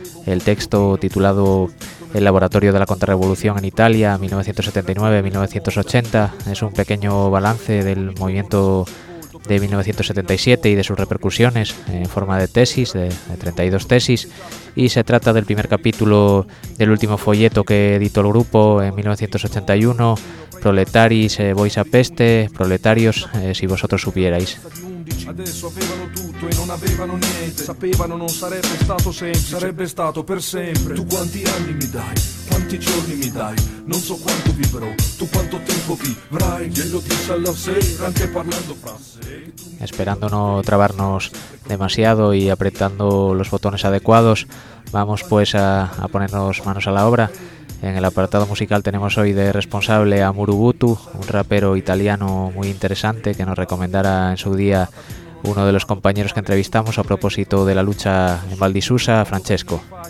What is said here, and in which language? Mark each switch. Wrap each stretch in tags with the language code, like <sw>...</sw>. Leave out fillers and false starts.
<es>El texto, titulado El laboratorio de la contrarrevolución en Italia 1979-1980, es un pequeño balance del movimiento de 1977 y de sus repercusiones en forma de tesis, de 32 tesis, y se trata del primer capítulo del último folleto que editó el grupo en 1981, Proletaris, vos a peste, proletarios, si vosotros supierais.</es> <it>Adesso avevano tutto e non avevano niente. Sapevano non sarebbe stato semplice. Sarebbe stato per sempre. Tu quanti anni mi dai? Quanti giorni mi dai? Non so quanto vivrò. Tu quanto tempo vivrai? Glielo dissi alla sera anche parlando fra sé.</it> <es>Sperando non trabarnos demasiado y apretando los botones adecuados, vamos pues a ponernos manos a la obra. En el apartado musical tenemos hoy de responsable a Murubutu, un rapero italiano muy interesante que nos recomendara en su día uno de los compañeros que entrevistamos a propósito de la lucha en Val di Susa, Francesco.</es>